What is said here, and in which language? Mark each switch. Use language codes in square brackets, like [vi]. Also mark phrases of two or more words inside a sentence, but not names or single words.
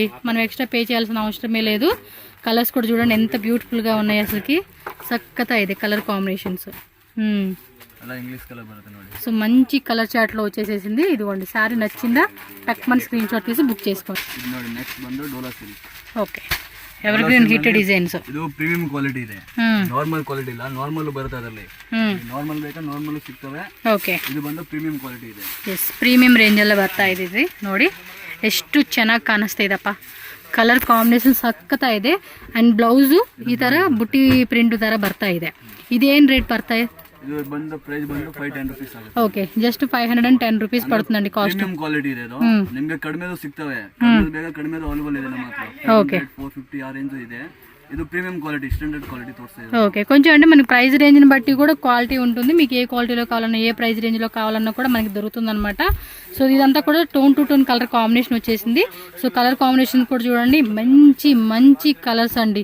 [te] మనం ఎక్స్ట్రా పే చేయాల్సిన అవసరమే లేదు. కలర్స్ కూడా చూడండి ఎంత బ్యూటిఫుల్గా ఉన్నాయి. అసలుకి చక్కగా ఇది కలర్ కాంబినేషన్స్. సో మంచి కలర్ చార్ట్ లో వచ్చేసేసింది. ఇదిగోండి, శారీ నచ్చిందా టక్మన్ స్క్రీన్ షాట్ తీసి బుక్ చేసుకోండి. [en] Okay, ever green hit designs. [kn] ಇದು ಪ್ರೀಮಿಯಂ ಕ್ವಾಲಿಟಿ ಇದೆ, ನಾರ್ಮಲ್ ಕ್ವಾಲಿಟಿ ಇಲ್ಲ. ನಾರ್ಮಲ್ ಬರುತ್ತೆ ಅದರಲ್ಲಿ. ನಾರ್ಮಲ್ ಬೇಕಾ ನಾರ್ಮಲ್ ಸಿಗ್ತವೆ. ಓಕೆ, ಇದು ಬಂದು ಪ್ರೀಮಿಯಂ ಕ್ವಾಲಿಟಿ ಇದೆ. ಎಸ್, ಪ್ರೀಮಿಯಂ ರೇಂಜ್ ಎಲ್ಲ ಬರ್ತಾ ಇದೆ ನೋಡಿ. ಎಷ್ಟು ಚೆನ್ನಾಗಿ ಕಾಣಿಸ್ತಾ ಇದೆಪ್ಪ. ಕಲರ್ ಕಾಂಬಿನೇಷನ್ ಸಕ್ಕತ್ತಾ ಇದೆ. ಅಂಡ್ ಬ್ಲೌಸು ಈ ತರ ಬುಟ್ಟಿ ಪ್ರಿಂಟ್ ತರ ಬರ್ತಾ ಇದೆ. ಇದೇನು ರೇಟ್ ಬರ್ತಾ ಇದೆ? ಇದು ಬಂದು ಪ್ರೈಸ್ ಬಂದು 510 ರೂಪೀಸ್ ಆಗುತ್ತೆ. ಓಕೆ, ಜಸ್ಟ್ 510 ರೂಪೀಸ್ ಪಡುತ್ತಂడి ಕಾಸ್ಟ್. ಪ್ರೀಮಿಯಂ ಕ್ವಾಲಿಟಿ ಇದೆ ಇದು. ನಿಮಗೆ ಕಡಿಮೆದು ಸಿಗ್ತವೆ, ಕಡಿಮೆದು ಅವೈಲೇಬಲ್ ಇದೆ ನಮ್ಮ ಹತ್ರ. ಓಕೆ, 450 ಆ ರೇಂಜ್ ಇದೆ. [te] ఇది ప్రీమియం క్వాలిటీ, స్టాండర్డ్ క్వాలిటీ తోస్తుంది. ఓకే, కొంచెం అంటే మనకి ప్రైస్ రేంజ్ని బట్టి కూడా క్వాలిటీ ఉంటుంది. మీకు ఏ క్వాలిటీలో కావాలన్నా, ఏ ప్రైస్ రేంజ్లో కావాలన్నా కూడా మనకి దొరుకుతుంది అనమాట. సో ఇదంతా కూడా టోన్ టు టోన్ కలర్ కాంబినేషన్ వచ్చేసింది. సో కలర్ కాంబినేషన్ కూడా చూడండి, మంచి కలర్స్ అండి.